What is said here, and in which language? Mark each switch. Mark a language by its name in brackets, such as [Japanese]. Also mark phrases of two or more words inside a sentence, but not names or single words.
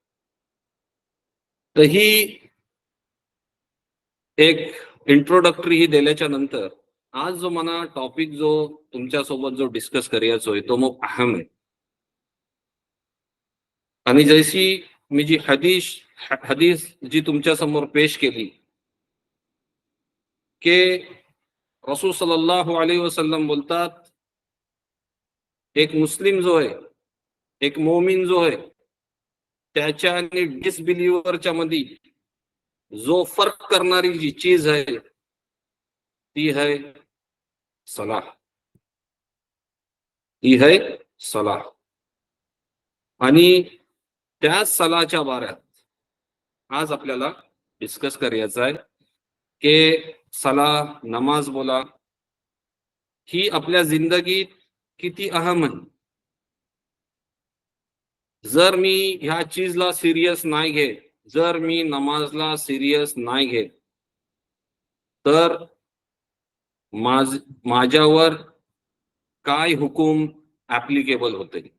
[Marathi] तर ही एक इंट्रोडक्टरी ही दिल्याच्या नंतर आज जो मला टॉपिक जो तुमच्या सोबत जो डिस्कस करायचोय तो मग अहम आहे. आणि जैसी मी जी हदीस जी तुमच्या समोर पेश केली की रसूल [Arabic] صلى الله عليه وسلم [Marathi] बोलतात, एक मुस्लिम जो आहे, एक मोमीन जो आहे, त्याच्या आणि डिसबिलिव्हरच्या मध्ये जो फर्क करणारी जी चीज आहे ती है सलाह. ती है सलाह. आणि त्या सलाच्या बाऱ्यात आज आपल्याला डिस्कस करायचं आहे की सलाह नमाज बोला ही आपल्या जिंदगीत किती अहम आहे. जर मी ह्या चीजला सिरियस नाही घेत, जर मी नमाजला सिरियस नाही घेत, तर माझ्यावर काय हुकूम ऍप्लिकेबल होते.